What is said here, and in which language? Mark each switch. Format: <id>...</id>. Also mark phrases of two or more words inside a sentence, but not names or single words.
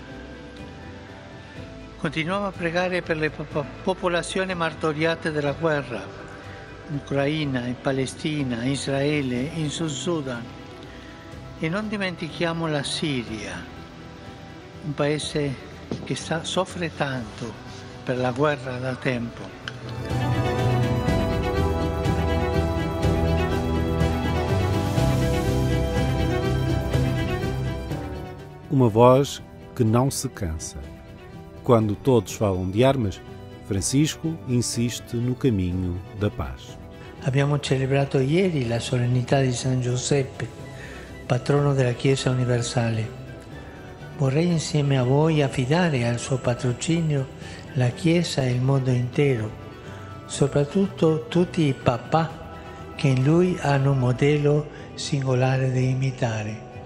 <it>Continuiamo a pregare per le popolazioni martoriate dalla guerra, in Ucraina, in Palestina, in Israele, in Sud Sudan. E non dimentichiamo la Siria, un paese che soffre tanto per la guerra da tempo.</it> <pt>Uma voz que não se cansa. Quando todos falam de armas, Francisco insiste no caminho da paz.</pt> <it>Abbiamo celebrato ieri la solennità di San Giuseppe, patrono della Chiesa universale. Vorrei insieme a voi affidare al suo patrocinio la Chiesa e il mondo intero, soprattutto tutti i papà che in lui hanno un modello singolare da imitare.</it>